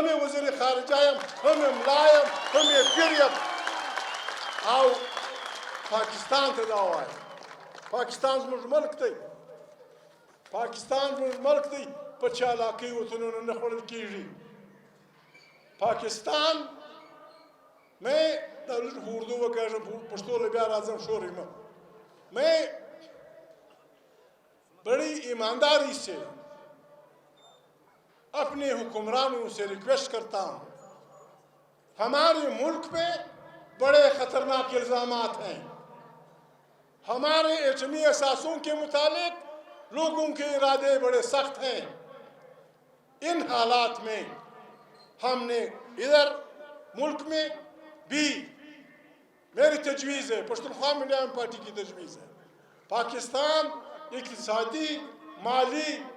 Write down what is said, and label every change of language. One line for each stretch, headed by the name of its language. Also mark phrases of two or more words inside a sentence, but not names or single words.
Pashto: یې وزیر خارجه یم هم یې ملا یم هم یې پیر یم او پاکستان ته دا وایم پاکستان زموږ ملک دی پاکستان زموږ ملک دی په چالاکۍ وطنونو نه خوړل کېږي
Urdu: پاکستان میں اردو میں کہہ رہا ہوں
Pashto: پشتو لبیا راځم
Urdu: شوری میں بڑی ایمانداری سے اپنے حکمرانوں سے ریکویسٹ کرتا ہوں ہمارے ملک پہ بڑے خطرناک الزامات ہیں ہمارے ایٹمی اثاثوں کے متعلق لوگوں کے ارادے بڑے سخت ہیں ان حالات میں ہم نے ادھر ملک میں بھی میری تجویز ہے پشتونخوا میڈیم پارٹی کی تجویز ہے پاکستان اقتصادی مالی